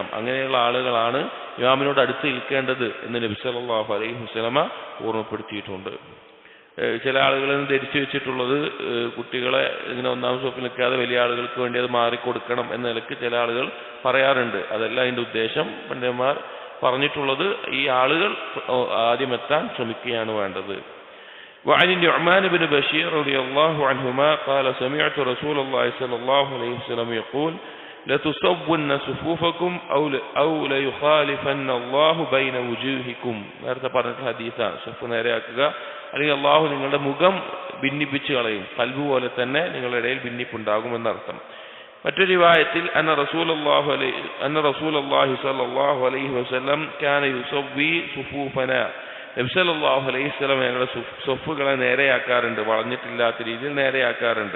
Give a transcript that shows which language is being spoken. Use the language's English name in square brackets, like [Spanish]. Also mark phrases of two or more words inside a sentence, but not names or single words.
[Malayalam] അങ്ങനെയുള്ള ആളുകളാണ് ഇമാമിനോട് അടുത്ത് നിൽക്കേണ്ടത് എന്ന് നബി [Arabic] صلى الله عليه وسلم [Malayalam] ഓർമ്മപ്പെടുത്തിയിട്ടുണ്ട്. ചില ആളുകൾ ധരിച്ചു വെച്ചിട്ടുള്ളത് കുട്ടികളെ ഇങ്ങനെ ഒന്നാം സോപ്പിൽ നിൽക്കാതെ വലിയ ആളുകൾക്ക് വേണ്ടി അത് മാറിക്കൊടുക്കണം എന്ന നിലയ്ക്ക് ചില ആളുകൾ പറയാറുണ്ട്. അതല്ല അതിന്റെ ഉദ്ദേശം. പണ്ഡിതന്മാർ പറഞ്ഞിട്ടുള്ളത് ഈ ആളുകൾ ആദ്യം എത്താൻ ശ്രമിക്കുകയാണ് വേണ്ടത്. [Arabic] وعن النعمان بن بشير رضي الله عنهما قال سمعت رسول الله صلى الله عليه وسلم يقول لتصون صفوفكم أو ليخالفن الله بين وجوهكم. [Malayalam] നേരത്തെ പറഞ്ഞ ഹദീസാണ്. സഫ് നേരെയാക്കുക അല്ലെങ്കിൽ അള്ളാഹു നിങ്ങളുടെ മുഖം ഭിന്നിപ്പിച്ച് കളയും, കൽബ് പോലെ തന്നെ നിങ്ങളുടെ ഇടയിൽ ഭിന്നിപ്പുണ്ടാകുമെന്നർത്ഥം. മറ്റൊരു റിവായത്തിൽ [Arabic] أن رسول الله صلى الله عليه وسلم كان يسوي صفوفنا [Malayalam] നബി [Arabic] صلى الله عليه وسلم [Malayalam] ഞങ്ങളുടെ സഫുകളെ നേരെയാക്കാറുണ്ട്, വളഞ്ഞിട്ടില്ലാത്ത രീതിയിൽ നേരെയാക്കാറുണ്ട്.